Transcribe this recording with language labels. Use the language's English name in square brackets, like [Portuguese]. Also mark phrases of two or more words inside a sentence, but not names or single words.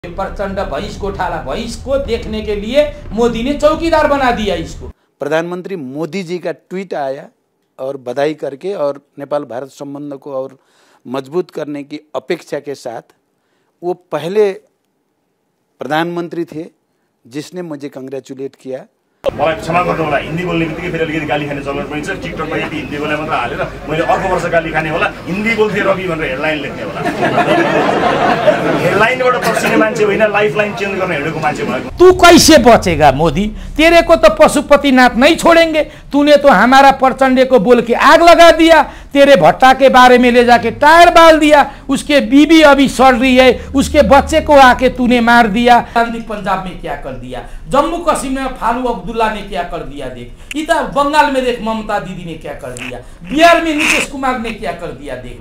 [Hindi] प्रचंड भैंस गोठाला, भैंस को देखने के लिए मोदी ने चौकीदार बना दिया इसको। प्रधानमंत्री मोदी जी का ट्वीट आया और बधाई करके और नेपाल भारत संबंध को और मजबूत करने की अपेक्षा के साथ वो पहले प्रधानमंत्री थे जिसने मुझे कंग्रेचुलेट किया। [Nepali] मलाई क्षमा गर्नु होला, हिन्दी बोल्ने बित्तिकै फेरि अलिकति गाली खाने चलन पनि छ। टिकटकमा यदि हिन्दी बोले मात्र हालेर मैले अर्को वर्ष गाली खाने होला, हिन्दी बोल्थे रवि भनेर हेडलाइन लेख्ने होला। हेडलाइनबाट पर्सिने मान्छे होइन, [English] lifeline change [Nepali] गर्न हिँडेको मान्छे भयो। [Hindi] तू कैसे बचेगा मोदी? तेरे को तो पशुपतिनाथ नहीं छोड़ेंगे। तूने तो हमारा प्रचंड को बोल के आग लगा दिया। तेरे भट्टा के बारे में ले जाके टायर बाल दिया। उसके बीबी अभी सड़ रही है, उसके बच्चे को आके तूने मार दिया। पंजाब में क्या कर दिया, जम्मू कश्मीर में फारूक अब्दुल्ला ने क्या कर दिया देख, इधर बंगाल में देख ममता दीदी ने क्या कर दिया, बिहार में नीतीश कुमार ने क्या कर दिया देख ले।